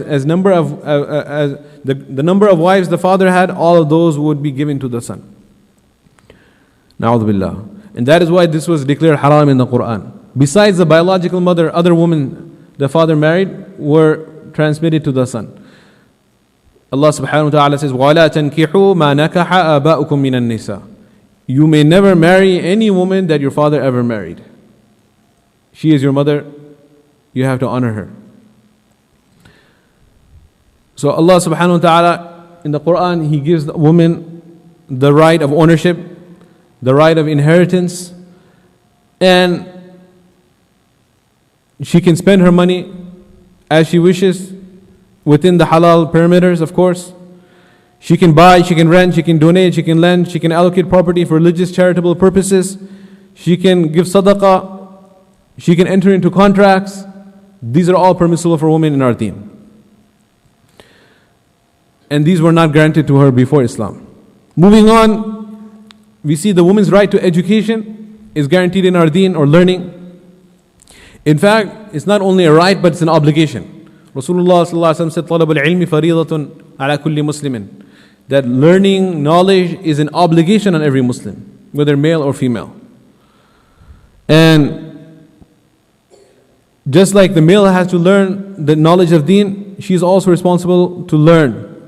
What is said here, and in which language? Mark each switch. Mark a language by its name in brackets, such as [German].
[English] As the number of wives the father had, all of those would be given to the son. Na'udhu billah. And that is why this was declared haram in the Quran. Besides the biological mother, other women the father married were transmitted to the son. Allah subhanahu wa ta'ala says, [Arabic] وَلَا تَنْكِحُوا مَا نَكَحَ آبَاؤُكُم مِّنَ النِّسَاءِ. [English] You may never marry any woman that your father ever married. She is your mother, you have to honor her. So Allah subhanahu wa ta'ala in the Quran, He gives the woman the right of ownership, the right of inheritance, and she can spend her money as she wishes within the halal perimeters, of course. She can buy, she can rent, she can donate, she can lend, she can allocate property for religious charitable purposes. She can give sadaqah, she can enter into contracts. These are all permissible for women in our deen. And these were not granted to her before Islam. Moving on, we see the woman's right to education is guaranteed in our deen, or learning. In fact, it's not only a right, but it's an obligation. Rasulullah said, [Arabic] طَلَبُ الْعِلْمِ فَرِيضَةٌ عَلَى كُلِّ مُسْلِمٍ. [English] That learning, knowledge is an obligation on every Muslim, whether male or female. And Just like the male has to learn the knowledge of deen, she is also responsible to learn.